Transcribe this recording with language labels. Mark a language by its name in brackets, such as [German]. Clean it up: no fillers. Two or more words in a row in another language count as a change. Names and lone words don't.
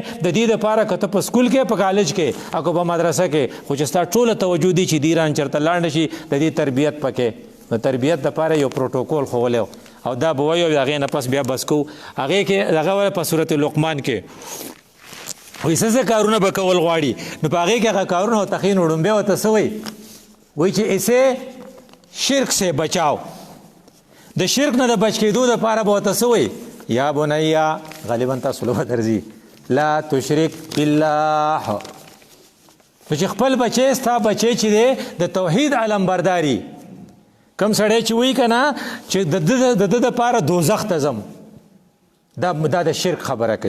[Pashto] د دې دپاره که ته په سکول کې په کالج کې او که په مدرسه کې خو چې ستا ټوله توجه دي چې دیران چېرته لاړ نه شي د دې تربیت پکې. نو تربیت دپاره یو پروتوکول ښوولی او دا به وایو د هغې نه پس بیا بس کوو. هغې کې هغه په صورت لقمان کې وایي څه کارونه به کول غواړي نو په هغې کې هغه کارونه ورته ښیي. نو ډومبی ورته څه وایي وایي چې [Urdu] اسے شرک سے بچاو، [Pashto] د شرک نه د بچ کېدو دپاره به ورته څه وایي یا بنیا غالبا تاسو له به درځي [Arabic] لا تشرک بالله. [Pashto] نو چې خپل بچی ستا بچی چې دی د توحید علمبرداري کم سړی چې وایي که نه چې د ده دپاره دوزخ ته ځم دا د شرک خبره کوي.